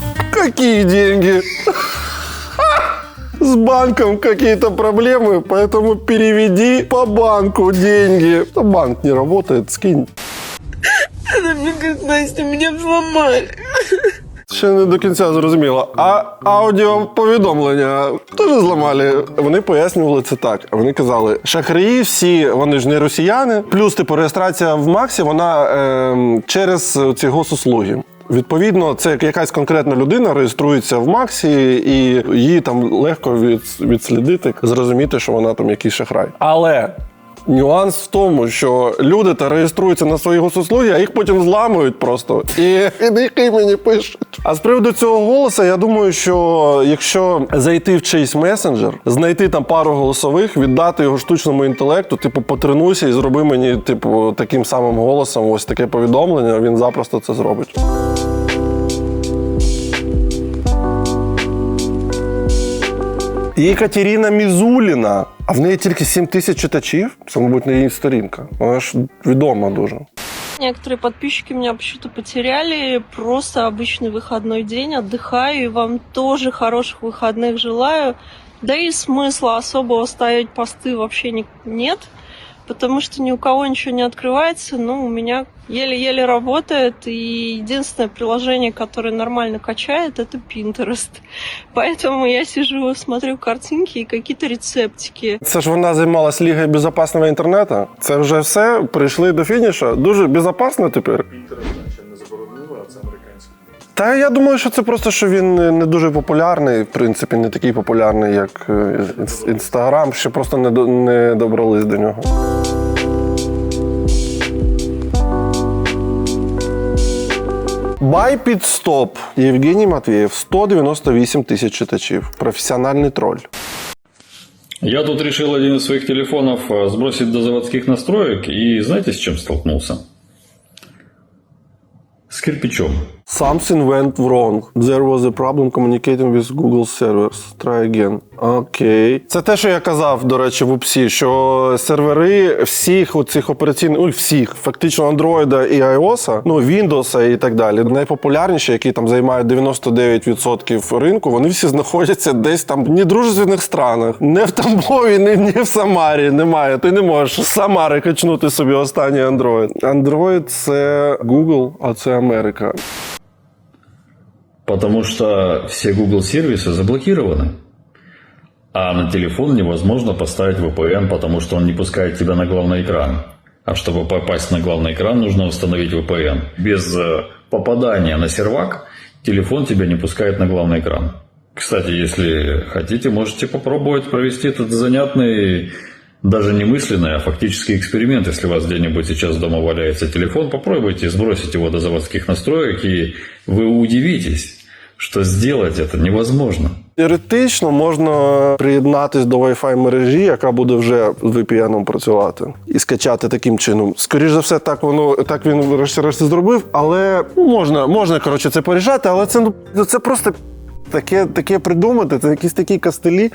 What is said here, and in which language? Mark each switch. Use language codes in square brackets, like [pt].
[ru] Какие деньги? С банком какие-то проблемы, поэтому переведи по банку деньги. Банк не работает, скинь. Она мне говорит, Настя, меня взломали. [uk] Ще не до кінця зрозуміло. А аудіоповідомлення теж зламали. Вони пояснювали це так. Вони казали, шахраї всі, вони ж не росіяни. Плюс, типу, реєстрація в Максі, вона через ці госуслуги. Відповідно, це якась конкретна людина реєструється в Максі, і її там легко відслідити, зрозуміти, що вона там якийсь шахрай. Але нюанс в тому, що люди та реєструються на свої госуслуги, а їх потім зламують просто. І їх імені пишуть. А з приводу цього голосу, я думаю, що якщо зайти в чийсь месенджер, знайти там пару голосових, віддати його штучному інтелекту, типу, потренуйся і зроби мені, типу, таким самим голосом ось таке повідомлення, він запросто це зробить. Екатерина Мізуліна, а в неї тільки 7 тисяч читачів? Це, мабуть, не її сторінка. Вона ж відома дуже. [ru] Некоторые подписчики меня почему-то потеряли. Просто обычный выходной день, отдыхаю. И вам тоже хороших выходных желаю. Да и смысла особого ставить посты вообще нет. Потому что ни у кого ничего не открывается. Ну, у меня еле-еле работает. И единственное приложение, которое нормально качает, это Pinterest. Поэтому я сижу, смотрю картинки и какие-то рецептики. [uk] Це ж вона займалась Лігою безпечного інтернету. Це вже все, прийшли до фінішу. Дуже безпечно тепер. Інтернет ще не заборонили, а це американський. Та я думаю, що це просто, що він не дуже популярний, в принципі, не такий популярний, як Інстаграм, ще просто не добрались до нього. Байпідстоп. Євгеній Матвєєв, 198 тисяч читачів. Професіональний троль. [ru] Я тут решил один из своих телефонов сбросить до заводских настроек, и знаете, с чем столкнулся? С кирпичом. [en] Something went wrong. There was a problem communicating with Google servers. Try again. Окей. [uk] Це те, що я казав, до речі, в УПСі, що сервери всіх оцих операційних, всіх, фактично Android і iOS, Windows і так далі, найпопулярніші, які там займають 99% ринку, вони всі знаходяться десь там в недружественних странах. Не в Тамбові, не в Самарі, немає. Ти не можеш з Самари качнути собі останній Android. Android – це Google, а це Америка. [ru] Потому что все Google сервисы заблокированы. А на телефон невозможно поставить VPN, потому что он не пускает тебя на главный экран. А чтобы попасть на главный экран, нужно установить VPN. Без попадания на сервак телефон тебя не пускает на главный экран. Кстати, если хотите, можете попробовать провести этот занятный, даже не мысленный, а фактический эксперимент. Если у вас где-нибудь сейчас дома валяется телефон, попробуйте сбросить его до заводских настроек, и вы удивитесь, [uk] що зробити це [ru] невозможно. [uk] Теоретично можна приєднатись до Wi-Fi мережі, яка буде вже з VPN працювати, і скачати таким чином. Скоріше за все, так він врешті зробив, але можна коротше, це порішати, але це просто таке придумати, це якісь такі костелі.